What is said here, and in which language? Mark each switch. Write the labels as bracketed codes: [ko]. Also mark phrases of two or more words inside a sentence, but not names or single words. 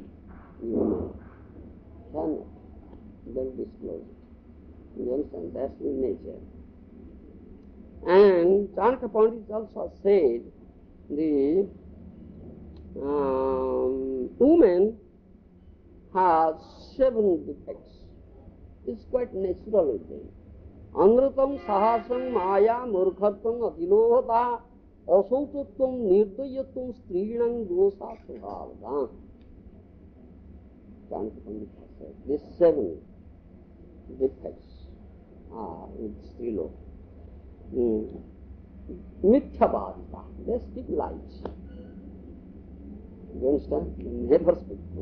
[en] You cannot. They will disclose it. You understand? That's in nature. And Chanakya Pandit also said the woman has 7 defects. It's quite natural with them. [sa] Anrutam, sahasam, maya, murkhatam, atilohata, asautatvam, nirdayatam, strinang, dosa, subhavadam. [en] Chanakya Pandit said these 7 defects are with Strilo. Mithyabhadita, they speak lies. You understand? They never speak truth.